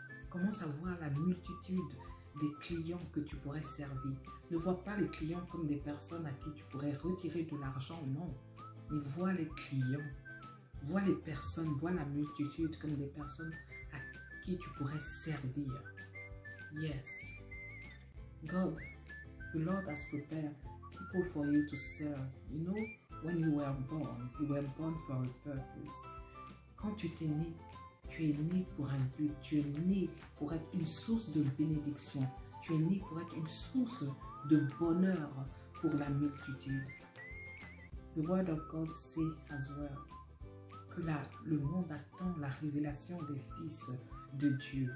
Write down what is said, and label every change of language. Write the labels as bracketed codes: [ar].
[fr] Commence à voir la multitude des clients que tu pourrais servir. Ne vois pas les clients comme des personnes à qui tu pourrais retirer de l'argent, non. Mais vois les clients, vois les personnes, vois la multitude comme des personnes à qui tu pourrais servir. [en] Yes. God, the Lord has prepared people for you to serve. You know, when you were born for a purpose. [fr] Quand tu t'es né, tu es né pour un but. Tu es né pour être une source de bénédiction. Tu es né pour être une source de bonheur pour la multitude. [en] The word of God say as well [fr] que le monde attend la révélation des fils de Dieu.